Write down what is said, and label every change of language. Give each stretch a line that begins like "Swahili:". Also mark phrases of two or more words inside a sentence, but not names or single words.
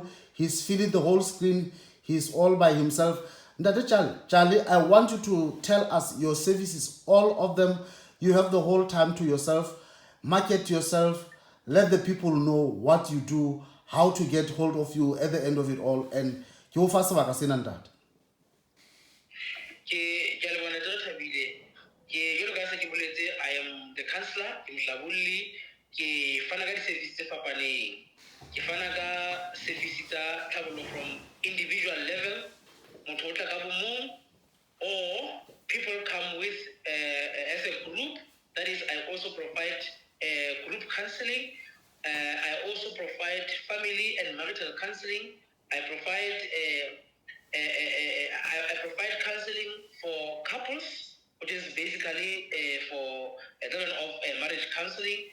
English: He's filling the whole screen. He's all by himself.
Southern Sotho: Ntate Tjale,
English: I want you to tell us your services, all of them. You have the whole time to yourself. Market yourself. Let the people know what you do, how to get hold of you at the end of it all.
Southern Sotho: And ke o fa sebaka sena ntate. Ke a leboha Ntate Retha-Billy. Jwalo ka ha se ke boletse,
English: I am the councillor ke Mhlabulli.
Southern Sotho: Ke fana ka di-service tse fapaneng. Ke fana ka service tsa tlhabollo
English: from individual level,
Southern Sotho: motho o tla ka bo mong,
English: or people come with as a group. That is, I also provide group counseling. I also provide family and marital counseling. I provide I provide counseling for couples, which is basically for a level of marriage counseling.